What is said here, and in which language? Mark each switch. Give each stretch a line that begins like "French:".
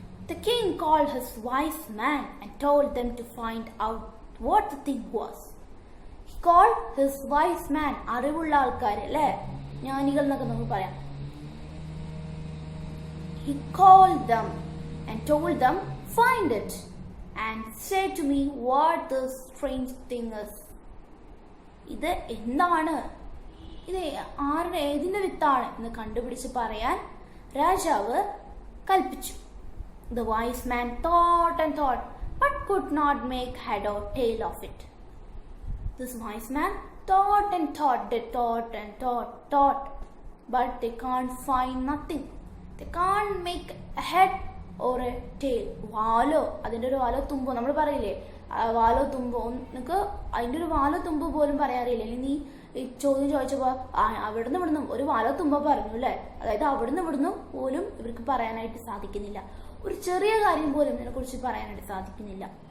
English: The king called his wise man and told them to find out what the thing was. He called his wise man,
Malayalam: അറിവുള്ള ആൾക്കാർ അല്ലേ, ജ്ഞാനികൾ എന്നൊക്കെ നമുക്ക് പറയാം.
English: He called them and told them, find it and say to me what this strange thing is.
Malayalam: ഇത് എന്താണ്, ഇത് ഏതിന്റെ വിത്താണ് എന്ന് കണ്ടുപിടിച്ച് പറയാൻ രാജാവ് കൽപ്പിച്ചു.
English: The wise man thought and thought, but could not make head or tail of it. This wise man thought and thought, they thought and thought, but they can't find nothing. They can't make a head or a tail.
Malayalam: വാലോ, അതിൻ്റെ ഒരു വാലോ തുമ്പോ, നമ്മൾ പറയില്ലേ വാലോ തുമ്പോ, നിനക്ക് അതിൻ്റെ ഒരു വാലോ തുമ്പോ പോലും പറയാറില്ല. നീ ഈ ചോദ്യം ചോദിച്ചപ്പോൾ അവിടുന്ന് ഇവിടുന്നും ഒരു വാലോ തുമ്പോ പറഞ്ഞു അല്ലേ. അതായത് അവിടുന്ന് ഇവിടുന്നും പോലും ഇവർക്ക് പറയാനായിട്ട് സാധിക്കുന്നില്ല. ഒരു ചെറിയ കാര്യം പോലും ഇതിനെക്കുറിച്ച് പറയാനായിട്ട് സാധിക്കുന്നില്ല.